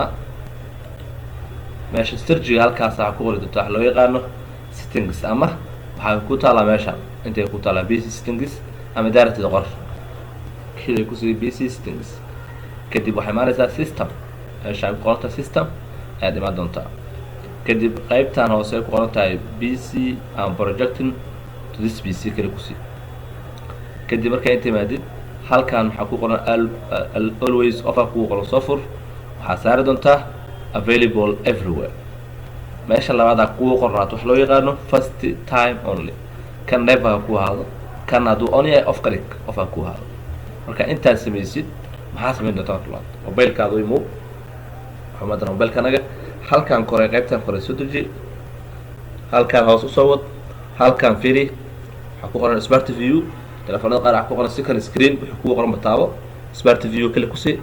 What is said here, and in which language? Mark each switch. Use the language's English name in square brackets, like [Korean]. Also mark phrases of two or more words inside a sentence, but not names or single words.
[Somali] meesha searchiga halkaas waxaa ku qori doontaa wax loo yaqaano settings, ama waxaa ku taalaa meesha intay ku taalaa [English] PC settings [Somali] ama directed qor kii ku sii [English] PC settings. [Somali] kadib waxay imaanaysaa system, meesha ku qoranta system ayaa imaan doontaa. kadib qaybtan hoose ku qoran tahay [English] PC and projecting to this PC [Somali] kale ku sii. kadib markay timaadid halkan waxaa ku qoran [English] always offer [Somali] ku qoran software, waxaa saari doontaa [English] available everywhere. [Somali] meesha labaad ku qornaato wax loo yaqaano [English] first time only, [Somali] kan never ku haado, kan hadduu on yahay [English] off click offer [Somali] ku haado. marka intaad samaysid maxaa samayn doontaa? mobilkaada u imow, xumadana mobilkanaga halkan kore qaybtan kore soo deji, halkan hoos u soo wad, halkan fiiri waxaa ku qoran [English] smart view. [Somali] telefoonada qaar waxaa ku qoran [English] second screen, [Somali] wuxuu ku qoran bataabo [English] smart view [Somali] kale ku sii.